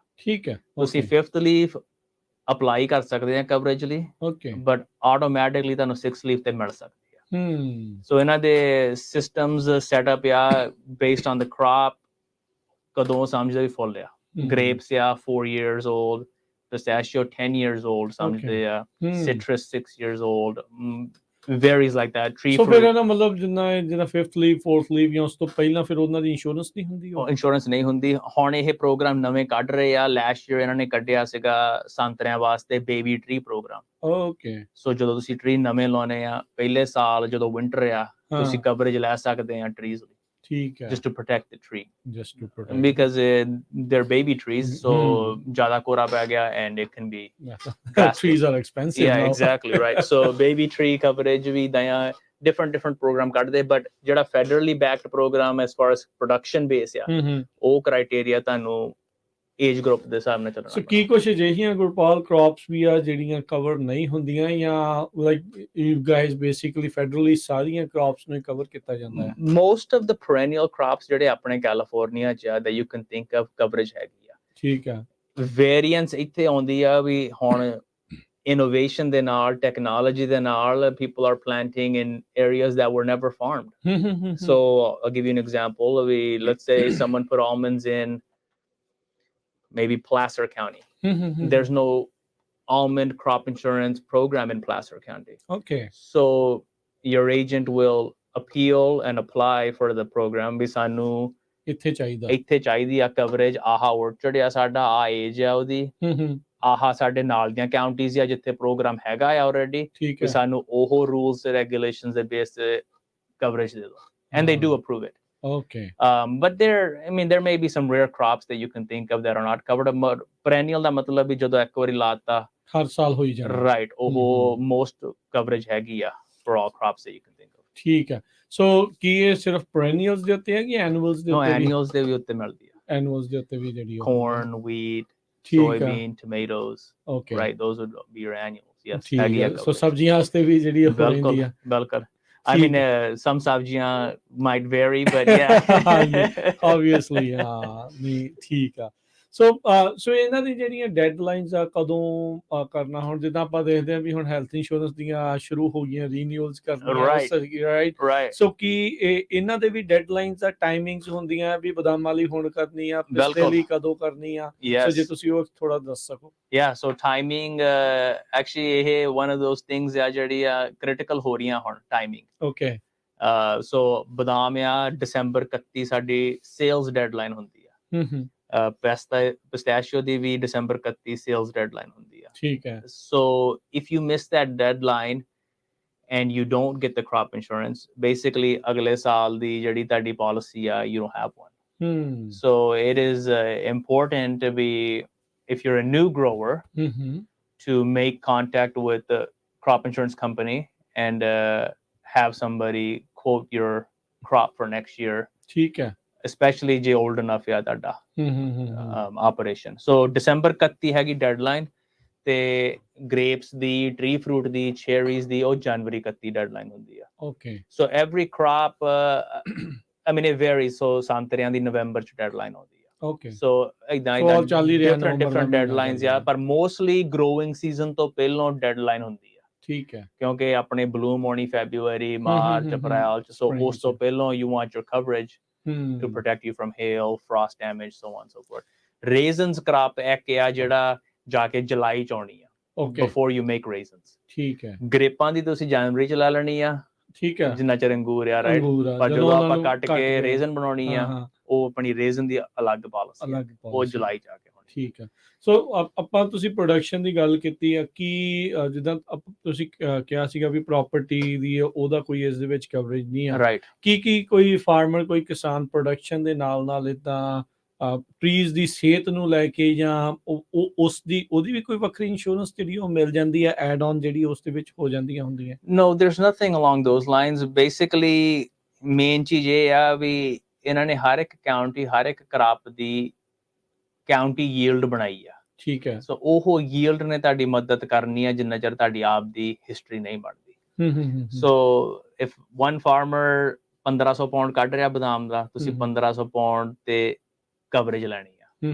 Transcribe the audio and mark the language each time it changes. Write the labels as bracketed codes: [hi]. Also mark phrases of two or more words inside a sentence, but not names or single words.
[pa] ਠੀਕ ਹੈ। ਤੁਸੀਂ 5th ਲੀਫ ਅਪਲਾਈ ਕਰ ਸਕਦੇ ਆ ਕਵਰੇਜ ਲਈ, [en] but automatically [pa] ਤੁਹਾਨੂੰ 6th ਲੀਫ ਤੇ ਮਿਲ ਸਕਦੀ ਆ। ਸੋ ਇਹਨਾਂ ਦੇ [en] systems setup [pa] ਆ [en] based on the crop, [pa] ਕਦੋਂ ਸਮਝਦੇ ਵੀ ਫੁੱਲ ਆ। [en] ਗ੍ਰੇਪਸ ਆ 4 years old, pistachio 10 years old [pa] ਸਮਝਦੇ ਆ, [en] citrus 6 years old, varies like that. Tree [pa] ਸੋ ਫਿਰ [en] fruit [pa] ਇਹਦਾ ਮਤਲਬ ਜਿੱਦਾਂ 5th ਲੀਵ 4th ਲੀਵ ਜਾਂ ਉਸ ਤੋਂ ਪਹਿਲਾਂ ਫਿਰ ਉਹਨਾਂ ਦੀ ਇੰਸ਼ੋਰੈਂਸ ਨਹੀਂ ਹੁੰਦੀ ਇੰਸ਼ੋਰੈਂਸ ਨਹੀਂ ਹੁੰਦੀ। ਹੁਣ ਇਹ ਪ੍ਰੋਗਰਾਮ ਨਵੇਂ ਕੱਢ ਰਹੇ ਆ। [en] last year [pa] ਇਹਨਾਂ ਨੇ ਕੱਢਿਆ ਸੀਗਾ ਸੰਤਰਿਆਂ ਵਾਸਤੇ [en] baby tree program. [pa] ਓਕੇ। ਸੋ ਜਦੋਂ ਤੁਸੀਂ ਟਰੀ ਨਵੇਂ ਲਾਉਣੇ ਆ ਪਹਿਲੇ ਸਾਲ ਜਦੋਂ ਵਿੰਟਰ ਆ ਤੁਸੀਂ ਕਵਰੇਜ ਲੈ ਸਕਦੇ ਆ ਟਰੀਜ਼ ਲਈ। ਠੀਕ ਹੈ। [en] just to protect the tree, just to protect because they're baby trees, so [pa] ਜ਼ਿਆਦਾ ਕੋਰਾ ਪੈ ਗਿਆ [en] and it can be trees are expensive yeah now. Exactly right. So baby tree coverage [pa] ਵੀ ਦਇਆ [en] different program kadde, but jada federally backed program as far as production base oh criteria tanu age group [pa] ਦੇ ਹਿਸਾਬ ਨਾਲ ਚੱਲਣਾ। ਸੋ ਕੀ ਕੁਝ ਅਜਿਹੀਆਂ ਗੁਰਪਾਲ ਕ੍ਰੌਪਸ ਵੀ ਆ ਜਿਹੜੀਆਂ ਕਵਰ ਨਹੀਂ ਹੁੰਦੀਆਂ ਜਾਂ [en] like you guys basically federally [pa] ਸਾਰੀਆਂ ਕ੍ਰੌਪਸ ਨੂੰ ਕਵਰ ਕੀਤਾ ਜਾਂਦਾ ਹੈ? [en] most of the perennial crops [pa] ਜਿਹੜੇ ਆਪਣੇ ਕੈਲੀਫੋਰਨੀਆ ਚ ਆ [en] that you can think of coverage [pa] ਹੈਗੀ ਆ। ਠੀਕ ਆ। ਵੇਰੀਐਂਸ ਇੱਥੇ ਆਉਂਦੀ ਆ ਵੀ ਹੁਣ innovation ਦੇ ਨਾਲ technology ਦੇ ਨਾਲ [en] people are planting in areas that were never farmed. So I'll give you an example. Let's say someone put almonds in maybe Placer County. There's no almond crop insurance program in Placer County. Okay. So your agent will appeal and apply for the program. [pa] ਵੀ ਸਾਨੂੰ ਇੱਥੇ ਚਾਹੀਦੀ ਆ coverage, ਆਹਾ orchard ਆ ਸਾਡਾ, ਆ age ਆ ਉਹਦੀ, ਆਹਾ ਸਾਡੇ ਨਾਲ ਦੀਆਂ counties ਆ ਜਿੱਥੇ program ਹੈਗਾ ਆ already, ਵੀ ਸਾਨੂੰ ਉਹ rules ਤੇ regulations ਦੇ base ਤੇ coverage ਦੇ ਦਿਓ, [en] and they do approve it. Okay. But there may be some rare crops that you can think of that are not covered. [pa] Perennial ਦਾ ਮਤਲਬ ਵੀ ਜਦੋਂ ਇੱਕ ਵਾਰੀ ਲਾਤਾ ਹਰ ਸਾਲ ਹੋਈ ਜਾਣਾ। [en] Right. ਉਹ most coverage [pa] ਹੈਗੀ ਆ [en] for all crops that you can think of. [pa] ਠੀਕ ਹੈ। ਸੋ ਕੀ ਇਹ ਸਿਰਫ perennials ਦੇ ਉੱਤੇ ਹੈ ਕਿ annuals ਦੇ ਉੱਤੇ? Annuals ਦੇ ਵੀ ਉੱਤੇ ਮਿਲਦੀ ਆ। Annuals ਦੇ ਉੱਤੇ ਵੀ ਜਿਹੜੀ [en] corn, wheat, soybean, tomatoes. Okay. Right. Those would be your annuals. Yes. [pa] ਹੈਗੀ ਆ। ਸੋ ਸਬਜ਼ੀਆਂ ਵਾਸਤੇ ਵੀ ਜਿਹੜੀ ਹੋ ਰਹਿੰਦੀ ਆ। ਬਿਲਕੁਲ। [en] I mean, some sabjiyan might vary, but yeah. Obviously, [pa] ਠੀਕ ਆ। ਸੋ ਇਹਨਾਂ ਦੀ ਜਿਹੜੀਆਂ ਡੈਡਲਾਈਨਸ ਆ ਕਦੋਂ ਕਰਨਾ? ਹੁਣ ਜਿੱਦਾਂ ਆਪਾਂ ਦੇਖਦੇ ਹਾਂ ਵੀ ਹੁਣ ਹੈਲਥ ਇੰਸ਼ੋਰੈਂਸ ਦੀਆਂ ਸ਼ੁਰੂ ਹੋ ਗਈਆਂ ਰੀਨਿਊਅਲਸ ਕਰਨੀਆਂ, ਰਾਈਟ? ਸੋ ਕੀ ਇਹਨਾਂ ਦੇ ਵੀ ਡੈਡਲਾਈਨਸ ਆ, ਟਾਈਮਿੰਗਸ ਹੁੰਦੀਆਂ ਵੀ ਬਦਾਮਾਂ ਲਈ ਹੁਣ ਕਰਨੀ ਆ, ਪਿਸਤੇ ਲਈ ਕਦੋਂ ਕਰਨੀ ਆ? ਸੋ ਜੇ ਤੁਸੀਂ ਉਹ ਥੋੜਾ ਦੱਸ ਸਕੋ। [en] Yeah, so timing actually ਇਹ one of those things ਆ [pa] ਜਿਹੜੀ ਆ [en] critical [pa] ਹੋ ਰਹੀਆਂ ਹੁਣ [en] timing. Okay. [pa] So ਬਦਾਮ ਆ December 31 ਸਾਡੀ [en] sales deadline [pa] ਹੁੰਦੀ ਆ। pistachio ਦੀ ਵੀ December 31 [en] sales deadline [pa] ਹੁੰਦੀ ਆ। ਠੀਕ ਹੈ। [en] So if you miss that deadline and you don't get the crop insurance, basically [pa] ਅਗਲੇ ਸਾਲ ਦੀ ਜਿਹੜੀ ਤੁਹਾਡੀ policy ਆ [en] you don't have one. So it is important to be, if you're a new grower, to make contact with the crop insurance company and have somebody quote your crop for next year. [pa] ਠੀਕ ਹੈ। [en] Especially ਜੇ old enough [pa] ਆ ਤੁਹਾਡਾ [en] operation. [pa] So December 31 ਹੈਗੀ deadline, ਤੇ grapes ਦੀ, [en] tree fruit [pa] ਦੀ, cherries ਦੀ ਉਹ January 31 deadline ਹੁੰਦੀ ਆ। [en] Okay. So every crop, I mean it varies. [pa] So ਸੰਤਰਿਆਂ ਦੀ November ਚ deadline ਹੁੰਦੀ ਆ। [en] Okay. [pa] So [en] different deadlines [pa] ਆ, ਪਰ [en] mostly growing season [pa] ਤੋਂ ਪਹਿਲਾਂ deadline ਹੁੰਦੀ ਆ। ਠੀਕ ਹੈ। ਕਿਉਂਕਿ ਆਪਣੇ [en] bloom ਹੋਣੀ February, March, April ਚ, so [pa] ਉਸ ਤੋਂ ਪਹਿਲਾਂ [en] you want your coverage to protect you from hail, frost damage, so on and so forth. Raisins crop [pa] ਇੱਕ ਆ ਜਿਹੜਾ ਜਾ ਕੇ ਜੁਲਾਈ ਚ ਆਉਣੀ ਆ, [en] before you make raisins. [pa] ਠੀਕ ਹੈ। ਗ੍ਰੇਪਾਂ ਦੀ ਤੁਸੀਂ ਜਨਵਰੀ ਚ ਲੈ ਲੈਣੀ ਆ। ਠੀਕ ਹੈ। ਜਿੰਨਾ ਚਿਰ ਅੰਗੂਰ ਆ, ਰਾਈਟ? ਪਰ ਜਦੋਂ ਆਪਾਂ ਕੱਟ ਕੇ ਰੇਜ਼ਨ ਬਣਾਉਣੀ ਆ, ਉਹ ਆਪਣੀ ਰੇਜ਼ਨ ਦੀ ਅਲੱਗ ਪਾਲਿਸੀ, ਉਹ ਜੁਲਾਈ ਚ ਆ ਕੇ ਹੋਣੀ। ਠੀਕ ਹੈ। ਸੋ ਆਪਾਂ ਤੁਸੀਂ ਪ੍ਰੋਡਕਸ਼ਨ ਦੀ ਗੱਲ ਕੀਤੀ ਆ, ਕੀ ਜਿੱਦਾਂ ਤੁਸੀਂ ਕਿਹਾ ਸੀਗਾ ਵੀ ਪ੍ਰਾਪਰਟੀ ਦੀ ਉਹਦਾ ਕੋਈ ਇਸ ਦੇ ਵਿੱਚ ਕਵਰੇਜ ਨਹੀਂ ਆ, ਰਾਈਟ? ਕੀ ਕੋਈ ਫਾਰਮਰ, ਕੋਈ ਕਿਸਾਨ ਪ੍ਰੋਡਕਸ਼ਨ ਦੇ ਨਾਲ ਏਦਾਂ ਟਰੀਜ਼ ਦੀ ਸਿਹਤ ਨੂੰ ਲੈ ਕੇ ਜਾਂ ਉਹਦੀ ਵੀ ਕੋਈ ਵੱਖਰੀ ਇੰਸ਼ੋਰੈਂਸ ਜਿਹੜੀ ਉਹ ਮਿਲ ਜਾਂਦੀ ਹੈ, [en] add on [pa] ਜਿਹੜੀ ਉਸ ਦੇ ਵਿੱਚ ਹੋ ਜਾਂਦੀਆਂ ਹੁੰਦੀਆਂ? [en] No, there's nothing along those lines. [pa] Basically ਮੇਨ ਚੀਜ਼ ਇਹ ਆ ਵੀ ਇਹਨਾਂ ਨੇ ਹਰ ਇੱਕ ਕਾਉਂਟੀ, ਹਰ ਇੱਕ ਕ੍ਰਾਪ ਦੀ [en] county yield [pa] ਬਣਾਈ ਆ। ਠੀਕ ਹੈ। ਸੋ ਉਹ ਯੀਲਡ ਨੇ ਤੁਹਾਡੀ ਮਦਦ ਕਰਨੀ ਆ ਜਿੰਨਾ ਚਿਰ ਤੁਹਾਡੀ ਆਪ ਦੀ ਹਿਸਟਰੀ ਨਹੀਂ ਬਣਦੀ। ਸੋ [en] if one farmer [pa] 1500 ਪਾਉਂਡ ਕੱਢ ਰਿਹਾ ਬਦਾਮ ਦਾ, ਤੁਸੀਂ 1500 ਪਾਉਂਡ ਤੇ ਕਵਰੇਜ ਲੈਣੀ ਆ।